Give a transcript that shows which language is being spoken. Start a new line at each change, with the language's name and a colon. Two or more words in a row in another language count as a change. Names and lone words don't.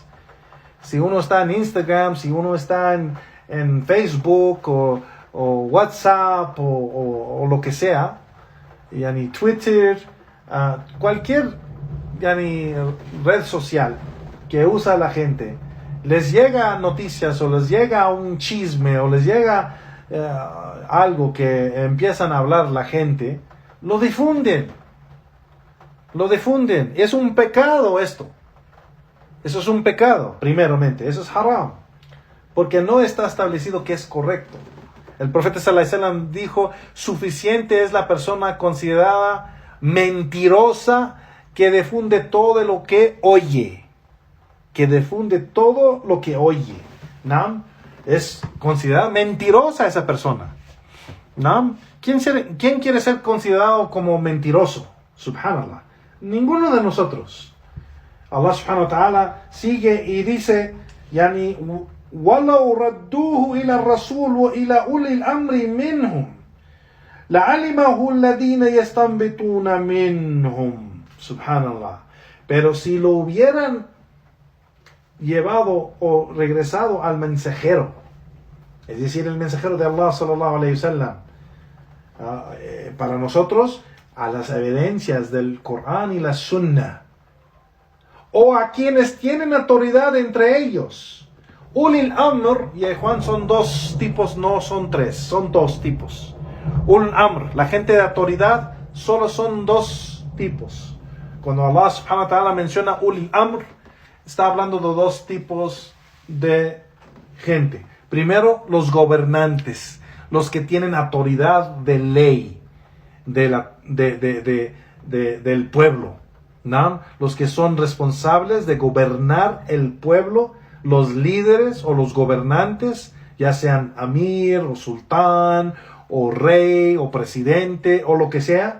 Spanish: Si uno está en Instagram, si uno está en Facebook o WhatsApp o lo que sea, Twitter, cualquier red social que usa la gente, les llega noticias, o les llega un chisme, o les llega algo que empiezan a hablar la gente, lo difunden. Es un pecado esto. Eso es un pecado, primeramente. Eso es haram, porque no está establecido que es correcto. El profeta
Arabic: صلى الله عليه وسلم
Spanish: dijo: suficiente es la persona considerada mentirosa, que difunde todo lo que oye. Que difunde todo lo que oye. ¿No? Es considerada mentirosa esa persona. ¿No? ¿Quién quiere ser considerado como mentiroso? Subhanallah. Ninguno de nosotros. Allah
Arabic: سبحانه وتعالى
Spanish: sigue y dice,
Arabic: yani, وَلَوْ رَدُّوهُ إِلَى الرَّسُولِ وَإِلَى أُولِي الْأَمْرِ مِنْهُمْ لَعَلِمَهُ الَّذِينَ يَسْتَنبِطُونَ مِنْهُمْ.
Spanish: Subhanallah. Pero si lo hubieran llevado o regresado al mensajero, es decir, el mensajero de Allah
Arabic: صلى الله عليه وسلم,
Spanish: para nosotros, a las evidencias del Corán y la Sunnah, o a quienes tienen autoridad entre ellos.
Arabic: أولي الأمر,
Spanish: y Juan, son dos tipos, no son tres, son dos tipos.
Arabic: أولي الأمر,
Spanish: la gente de autoridad, solo son dos tipos. Cuando Allah
Arabic: سبحانه وتعالى
Spanish: menciona
Arabic: أولي الأمر,
Spanish: está hablando de dos tipos de gente. Primero, los gobernantes, los que tienen autoridad de ley del pueblo, ¿no? Los que son responsables de gobernar el pueblo, los líderes o los gobernantes, ya sean amir o sultán o rey o presidente o lo que sea.